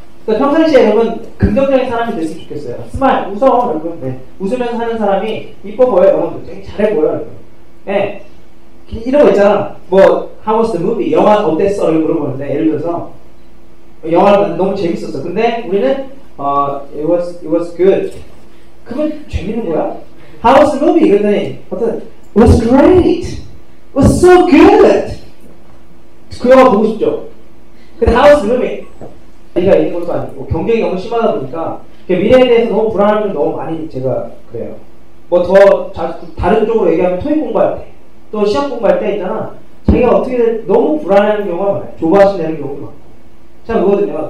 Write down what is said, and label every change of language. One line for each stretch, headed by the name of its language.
Korean: 그러니까 평상시에 여러분 긍정적인 사람이 됐으면 좋겠어요. 스마일, 웃어 여러분. 네. 웃으면서 하는 사람이 이뻐 보여요. 여러분들 되게 잘해 보여요. 여러분. 네. 이런 거 있잖아. 뭐
English: How was the movie?
Korean: 영화 어땠어? 이렇게 물어보는데 예를 들어서 영화가 너무 재밌었어. 근데 우리는
English: it was good.
Korean: 그러면 재밌는 거야?
English: How was the movie?
Korean: 그랬더니 어떤
English: it was great. It was so good.
Korean: 그 영화 보고 싶죠?
English: 근데 How was the movie?
Korean: 나이가 있는 것도 아니고 경쟁이 너무 심하다 보니까 미래에 대해서 너무 불안한 점 너무 많이 제가 그래요. 뭐 더 다른 쪽으로 얘기하면 토익 공부할 때 또 시험 공부할 때 있잖아. 자기가 어떻게 너무 불안해하는 경우가 많아요. 조바심 내는 경우도 많고. 자, 그거거든요.